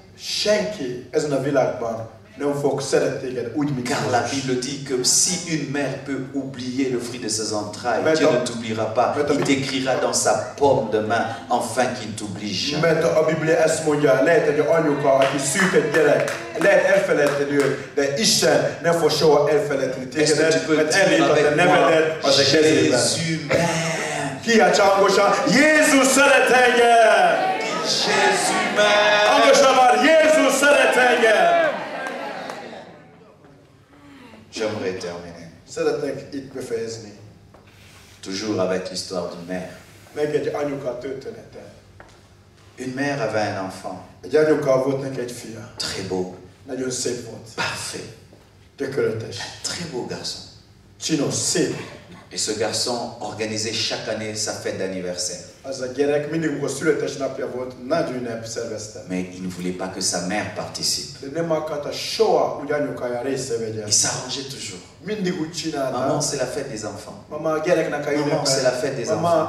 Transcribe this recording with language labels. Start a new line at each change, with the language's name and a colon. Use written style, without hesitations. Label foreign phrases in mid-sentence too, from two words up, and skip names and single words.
French: Car la Bible dit que si une mère peut oublier le fruit de ses entrailles, Dieu ne t'oubliera pas. Il t'écrira dans sa paume de main, afin qu'il ne t'oublie jamais. Est-ce que tu peux dire avec moi, Jésus m'aime?
Hungarian: Ki a csangosá, Jézus szeret engem!
French: Jésus m'aime!
Hungarian: Hangosan már, Jézus szeret engem!
French: J'aimerais terminer.
Hungarian: Szeretnék itt befejezni.
French: Toujours avec l'histoire d'une mère.
Hungarian: Meg egy anyuka története.
French: Une mère avait un enfant.
Hungarian: Egy anyuka volt neki egy fia.
French: Très beau.
Hungarian: Nagyon szép volt.
French: Parfait.
Hungarian: Tökéletes.
French: Un très beau garçon.
Hungarian: Csinos, szép.
French: Et ce garçon organisait chaque année sa fête d'anniversaire. Mais il ne voulait pas que sa mère participe. Il s'arrangeait toujours. Maman, c'est la fête des enfants. Maman, c'est la fête des enfants.